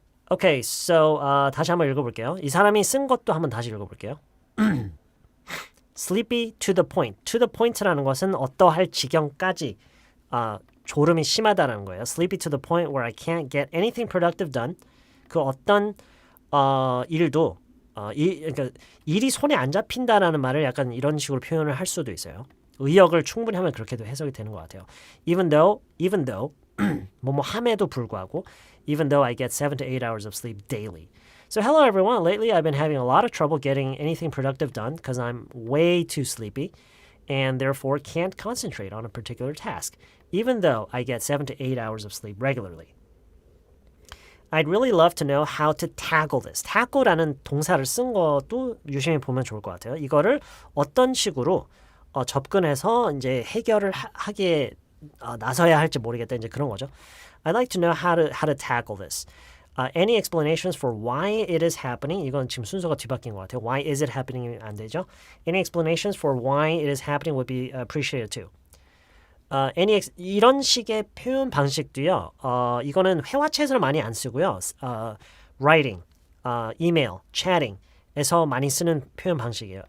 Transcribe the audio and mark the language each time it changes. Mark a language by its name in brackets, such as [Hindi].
[English] Okay, so [Korean] 다시 한번 읽어볼게요. [English] 이 사람이 쓴 것도 한번 다시 읽어볼게요. Sleepy to the point. [Korean] To the point라는 것은 어떠할 지경까지 졸음이 심하다는 거예요. [English] Sleepy to the point where I can't get anything productive done. [Korean] 그 어떤 일도 그러니까 일이 손에 안 잡힌다라는 말을 약간 이런 식으로 표현을 할 수도 있어요. 의역을 충분히 하면 그렇게도 해석이 되는 것 같아요. Even though 뭐뭐 함에도 불구하고 even though I get 7 to 8 hours of sleep daily. So hello everyone. [English] Lately I've been having a lot of trouble getting anything productive done because I'm way too sleepy and therefore can't concentrate on a particular task, even though I get 7 to 8 hours of sleep regularly. I'd really love to know how to tackle this. [Korean] tackle라는 동사를 쓴 것도 유심히 보면 좋을 것 같아요. 이거를 어떤 식으로 접근해서 이제 해결을 하기에 나서야 할지 모르겠다. 이제 그런 거죠. [English] I'd like to know how to tackle this. Any explanations for why it is happening? [Korean] 이건 지금 순서가 뒤바뀐 것 같아요. [English] Why is it happening? [Korean] 안 되죠. [English] Any explanations for why it is happening would be appreciated too. [Korean] 이런 식의 표현 방식도요. 이거는 회화체에서는 많이 안 쓰고요. Writing, email, chatting에서 많이 쓰는 표현 방식이에요.